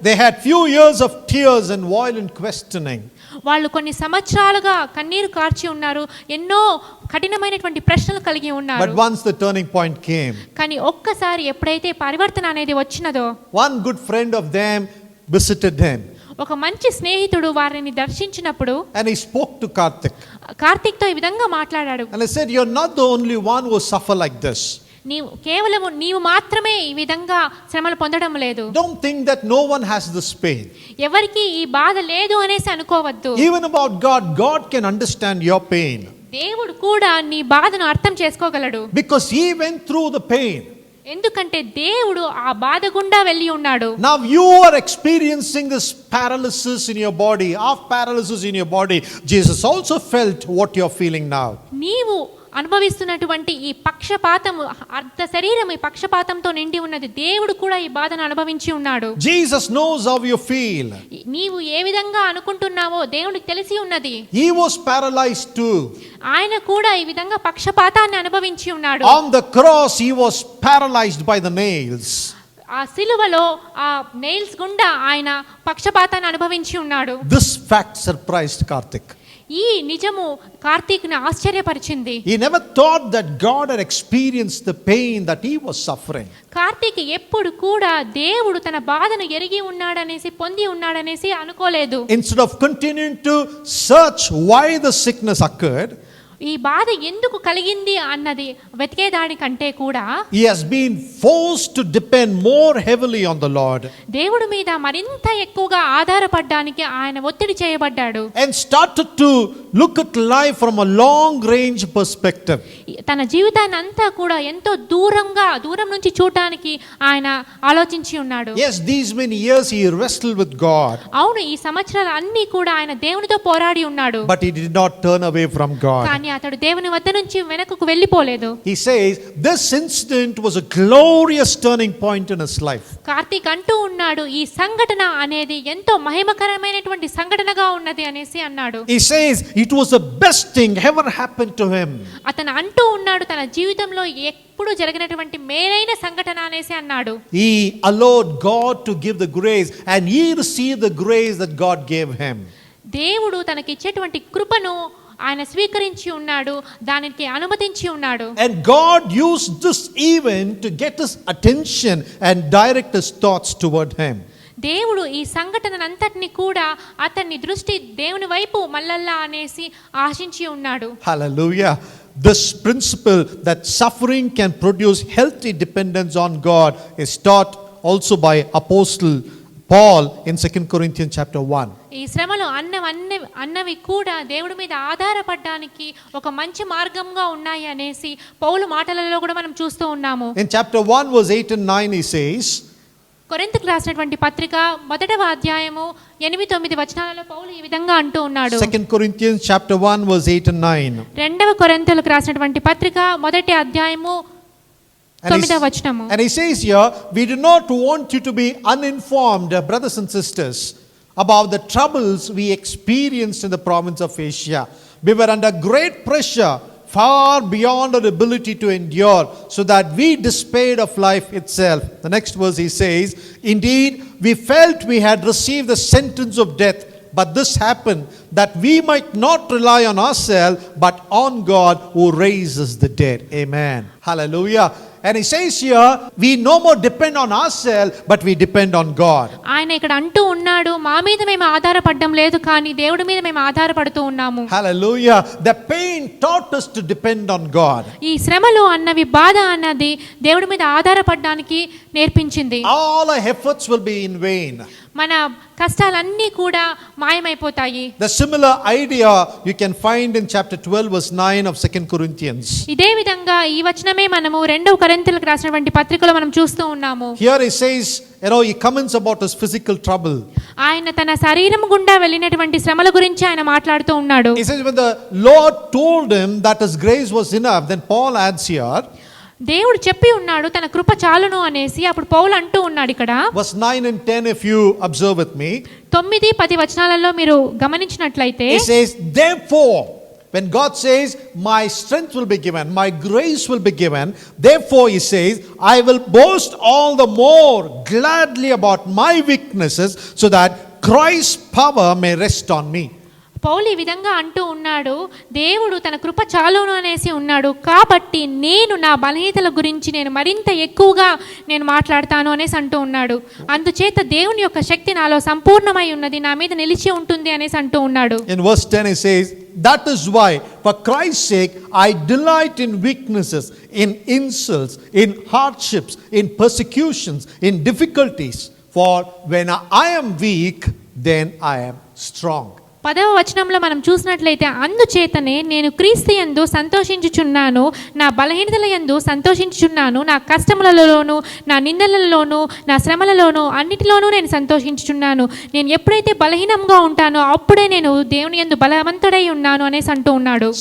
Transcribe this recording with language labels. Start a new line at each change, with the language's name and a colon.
English: They had few years of tears and violent questioning.
Telugu: వాళ్ళు కొన్ని సంవత్సరాలుగా కన్నీరు కార్చి ఉన్నారు, ఎన్నో కఠినమైనటువంటి ప్రశ్నలు కలిగి ఉన్నారు.
English: But once the turning point came,
Telugu: కానీ ఒక్కసారి ఎప్పుడైతే పరివర్తన అనేది వచ్చినదో,
English: one good friend of them visited them
Telugu: ఒక మంచి స్నేహితుడు వారిని దర్శించినప్పుడు
English: and he spoke to Karthik
Telugu: కార్తీక్తో ఈ విధంగా మాట్లాడాడు.
English: and he said, "You're not the only one who suffer like this.
Telugu: నీవు మాత్రమే ఈ విధంగా శ్రమలు పొందడం లేదు.
English: Don't think that no one has this pain.
Telugu: ఎవరికి ఈ బాధ లేదు అనేసి అనుకోవద్దు.
English: Even about God, God can understand your pain
Telugu: దేవుడు కూడా నీ బాధను అర్థం చేసుకోగలడు.
English: because he went through the pain.
Telugu: ఎందుకంటే దేవుడు ఆ బాధ గుండా వెళ్ళి ఉన్నాడు.
English: Now you are experiencing this paralysis in your body, half paralysis in your body. Jesus also felt what you're feeling now.
Telugu: నీవు అనుభవిస్తున్నటువంటి ఈ పక్షపాతము, అర్ధ శరీరం ఈ పక్షపాతంతో నిండి ఉన్నది. దేవుడు కూడా ఈ బాధను అనుభవించి ఉన్నాడు.
English: Jesus knows how you feel.
Telugu: నీవు ఏ విధంగా అనుకుంటున్నావో దేవునికి తెలిసి ఉన్నది.
English: He was paralyzed too.
Telugu: ఆయన కూడా ఈ విధంగా పక్షపాతాన్ని అనుభవించి ఉన్నాడు.
English: On the cross he was paralyzed by the nails.
Telugu: ఆ సిలువలో ఆ నెయిల్స్ గుండా ఆయన పక్షపాతాన్ని అనుభవించి ఉన్నాడు.
English: This fact surprised Karthik.
Telugu: ఈ నిజము కార్తీక్ని ఆశ్చర్యపరిచింది.
English: He never thought that God had experienced the pain that he was suffering.
Telugu: Karthik ఎప్పుడు కూడా దేవుడు తన బాధను ఎరిగి ఉన్నాడనేసి పొంది ఉన్నాడనేసి అనుకోలేదు.
English: Instead of continuing to search why the sickness occurred,
Telugu: ఈ బాధ ఎందుకు కలిగింది అన్నది వెతికేదానికంటే కూడా
English: he has been forced to depend more heavily on the Lord
Telugu: దేవుడి మీద మరింత ఎక్కువగా ఆధారపడడానికి ఆయన ఒత్తిడి చేయబడ్డాడు.
English: and started to look at life from a long range perspective.
Telugu: తన జీవితాన్ని అంతా కూడా ఎంతో దూరం నుంచి చూడడానికి ఆయన ఆలోచించి ఉన్నాడు.
English: Yes, these many years he wrestled with God.
Telugu: అవును, ఈ సంవత్సరాలు అన్ని కూడా ఆయన దేవునితో పోరాడి ఉన్నాడు.
English: But he did not turn away from God.
Telugu: కానీ అతడు దేవుని వద్ద నుంచి వెనకకు వెళ్ళిపోలేదు.
English: He says this incident was a glorious turning point in his life.
Telugu: Karthik అంటూ ఉన్నాడు, ఈ సంఘటన అనేది ఎంతో మహిమకరమైనటువంటి సంఘటనగా ఉన్నది అనేసి అన్నాడు.
English: He says it was the best thing ever happened to him.
Telugu: అతను అంటూ ఉన్నాడు తన జీవితంలో ఎప్పుడు జరిగినటువంటి మేలైన సంఘటన అనేసి అన్నాడు.
English: He allowed God to give the grace and he received the grace that God gave him.
Telugu: దేవుడు తనకి ఇచ్చేటువంటి కృపను ఆయన స్వీకరించి ఉన్నాడు, దానికి అనుమతించి ఉన్నాడు.
English: And God used this event to get his attention and direct his thoughts toward him.
Telugu: దేవుడు ఈ సంఘటనంతటిని కూడా అతని దృష్టి దేవుని వైపు మల్లల్లా అనేసి ఆశించి ఉన్నాడు.
English: Hallelujah. This principle that suffering can produce healthy dependence on God is taught also by Apostle Paul in 2 Corinthians chapter 1.
Telugu: ఈ శ్రమలు అన్నవి కూడా దేవుడి మీద ఆధారపడడానికి ఒక మంచి మార్గంగా ఉన్నాయి అనేసి పౌలు మాటలలో కూడా మనం చూస్తూ ఉన్నాము.
English: In chapter 1 verse 8 and 9 he says,
Telugu: కొరింథీయులకు రాసినటువంటి పత్రిక 1వ అధ్యాయము 8-9 వచనాలలో పౌలు ఈ విధంగా అంటూ ఉన్నాడు.
English: 2 Corinthians chapter 1 verse 8 and 9.
Telugu: 2వ కొరింథీయులకు రాసినటువంటి పత్రిక 1వ అధ్యాయము 9వ వచనము.
English: And he says here, we do not want you to be uninformed, brothers and sisters, about the troubles we experienced in the province of Asia. We were under great pressure, far beyond our ability to endure, so that we despaired of life itself. The next verse he says, indeed, we felt we had received the sentence of death, but this happened that we might not rely on ourselves, but on God who raises the dead. Amen. Hallelujah. And he says here, we no more depend on ourselves, but we depend on God.
Telugu: ఆయన ఇక్కడ అంటూ ఉన్నాడు, మా మీద మేము ఆధారపడడం లేదు కానీ దేవుడి మీద మేము ఆధారపడుతూ ఉన్నాము.
English: Hallelujah. The pain taught us to depend on God.
Telugu: ఈ శ్రమలు అన్నవి, బాధ అన్నది దేవుడి మీద ఆధారపడడానికి నేర్పించింది.
English: All our efforts will be in vain.
Telugu: మన కష్టాలన్నీ కూడా మాయమైపోతాయి.
English: The similar idea you can find in chapter 12 verse 9 of 2 Corinthians.
Telugu: ఇదే విధంగా ఈ వచనమే మనము 2వ కొరింథీయులకు రాసినటువంటి పత్రికలో మనం చూస్తూ ఉన్నాము.
English: Here he says he comments about his physical trouble.
Telugu: ఆయన తన శరీరం గుండా వెళ్ళినటువంటి శ్రమల గురించి ఆయన మాట్లాడుతూ ఉన్నాడు.
English: He says when the Lord told him that his grace was enough, then Paul adds here,
Telugu: దేవుడు చెప్పి ఉన్నాడు తన కృప చాలును అనేసి. అప్పుడు పౌలు అంటూ ఉన్నాడు ఇక్కడ
English: verse 9 and 10, if you observe with me,
Telugu: 9-10 వచనాలలో మీరు గమనించినట్లయితే,
English: he says, therefore, when God says, my strength will be given, my grace will be given, therefore he says, I will boast all the more gladly about my weaknesses, so that Christ's power may rest on me.
Telugu: పౌలు ఈ విధంగా అంటూ ఉన్నాడు, దేవుడు తన కృప చాలును అనేసి ఉన్నాడు, కాబట్టి నేను నా బలహీనతల గురించి నేను మరింత ఎక్కువగా నేను మాట్లాడతాను అనేసి అంటూ ఉన్నాడు. అందుచేత దేవుని యొక్క శక్తి నాలో సంపూర్ణమై ఉన్నది, నా మీద నిలిచి ఉంటుంది అనేసి అంటూ ఉన్నాడు.
English: In verse 10 he says, that is why for Christ's sake I delight in weaknesses, in insults, in hardships, in persecutions, in difficulties, for when I am weak, then I am strong.
Telugu: 10వ వచనంలో మనం చూసినట్లయితే, అందుచేతనే నేను క్రీస్తు యందు సంతోషించుచున్నాను, నా బలహీనతల యందు సంతోషించుచున్నాను, నా కష్టములలోను, నా నిందలలోను, నా శ్రమలలోను, అన్నిటిలోనూ నేను సంతోషించుచున్నాను. నేను ఎప్పుడైతే బలహీనంగా ఉంటానో అప్పుడే నేను దేవుని యందు బలవంతుడై ఉన్నాను అనేసి అంటూ ఉన్నాడు.